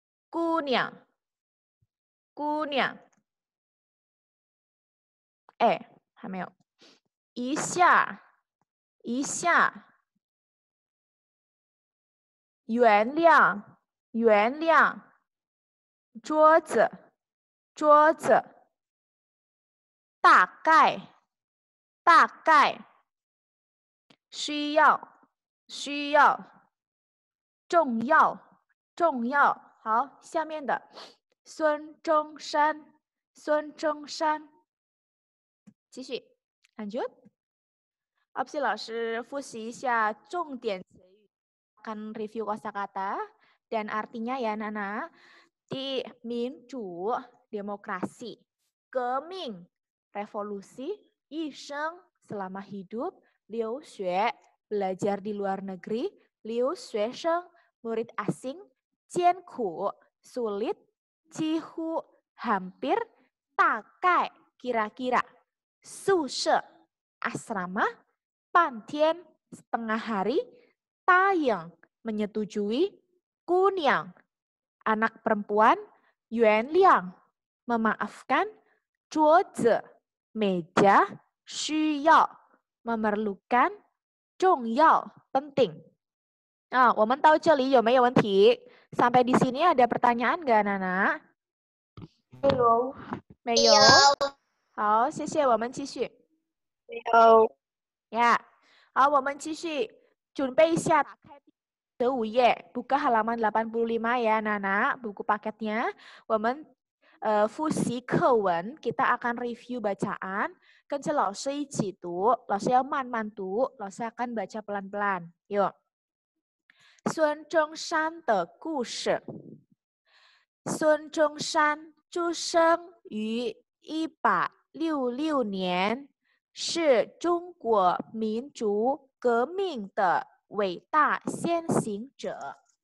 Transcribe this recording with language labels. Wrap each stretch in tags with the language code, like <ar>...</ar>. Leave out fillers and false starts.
<zh>姑娘，姑娘，哎，还没有，一下，一下，原谅，原谅，桌子，桌子，大概，大概，需要，需要，重要，重要。好，下面的孙中山，孙中山。继续，</zh> <id>lanjut。 Opsi</id> <zh>老师复习一下重点词语，</zh> <id>akan review kosakata dan artinya ya Nana. Di 民主 demokrasi, 革命 revolusi, 医生 selama hidup, 留学 belajar di luar negeri, 留学生 murid asing, 艰苦 sulit, 几乎 hampir, 大概 kira-kira, 宿舍 asrama, 半天 setengah hari, 答应 menyetujui, 姑娘 anak perempuan, 原谅 memaafkan, 桌子 meja, 需要 memerlukan, 重要 penting.</id> <zh>Nah, 我们到这里有没有问题？</zh> <id>Sampai di sini ada pertanyaan nggak, Nana?</id> <zh>没有。好，谢谢，我们继续。没有。</zh> <id>Ya,</id> <zh>好，我们继续，准备一下，打开15页，</zh> <id>buka halaman 85 ya, Nana, buku paketnya.</id> <zh>我们复习课文，</zh> <id>kita akan review bacaan,</id> <zh>跟着老师一起读， 老师要慢慢读， 老师</zh> <id>akan baca pelan-pelan.</id> <zh>Yuk. 孙中山的故事。孙中山出生于1866年，是中国民族革命的伟大先行者。</zh>